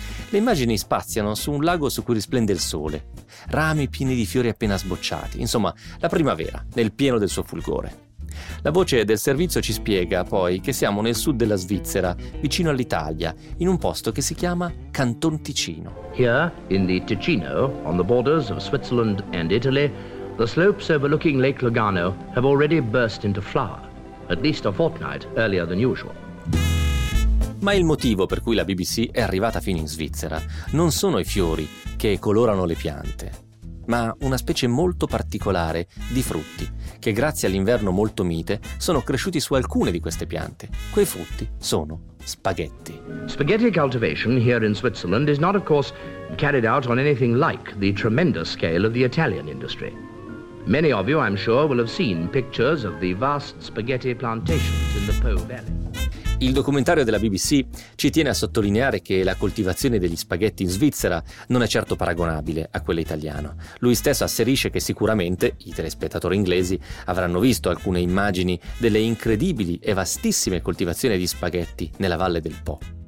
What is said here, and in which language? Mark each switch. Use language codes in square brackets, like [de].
[it] Le immagini spaziano su un lago su cui risplende il sole, rami pieni di fiori appena sbocciati, insomma, la primavera, nel pieno del suo fulgore. La voce del servizio ci spiega poi che siamo nel sud della Svizzera, vicino all'Italia, in un posto che si chiama Canton Ticino. [en] Here in the Ticino, on the borders of Switzerland and Italy, the slopes overlooking Lake Lugano have already burst into flower, at least a fortnight earlier than usual. [it] Ma il motivo per cui la BBC è arrivata fino in Svizzera non sono i fiori che colorano le piante, ma una specie molto particolare di frutti che, grazie all'inverno molto mite, sono cresciuti su alcune di queste piante. Quei frutti sono spaghetti. [en] Spaghetti cultivation here in Switzerland is not of course carried out on anything like the tremendous scale of the Italian industry. Many of you, I'm sure, will have seen pictures of the vast spaghetti plantations in the Po Valley. [it] Il documentario della BBC ci tiene a sottolineare che la coltivazione degli spaghetti in Svizzera non è certo paragonabile a quella italiana. Lui stesso asserisce che sicuramente i telespettatori inglesi avranno visto alcune immagini delle incredibili e vastissime coltivazioni di spaghetti nella Valle del Po.